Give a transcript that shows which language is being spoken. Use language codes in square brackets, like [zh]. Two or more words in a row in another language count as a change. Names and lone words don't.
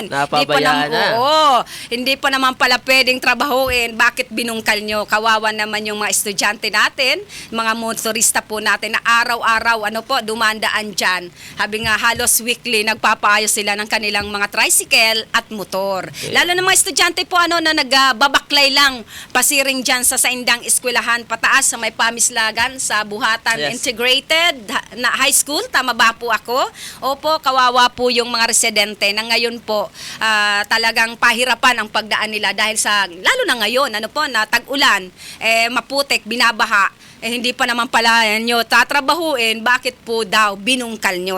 [tl] Napabayaan na. Oo, hindi pa naman pala pwedeng trabahuin. Bakit binungkal nyo? Kawawa naman yung mga estudyante natin, mga motorista po natin na araw-araw dumandaan dyan. Habi nga halos weekly nagpapaayos sila ng kanilang mga tricycle at motor. Okay. Lalo na mga estudyante po na nagbabaklay lang pasiring dyan sa Saindang Eskwelahan pataas sa may Pamislagan sa Buhatan Yes. Integrated na High School. Tama ba po ako? Opo, kawawa po yung mga residente na ngayon po talagang pahirapan ang pagdaan nila dahil sa, lalo na ngayon, na tag-ulan, maputik, binabaha. Hindi pa naman pala nyo tatrabahuin, bakit po daw binungkal nyo?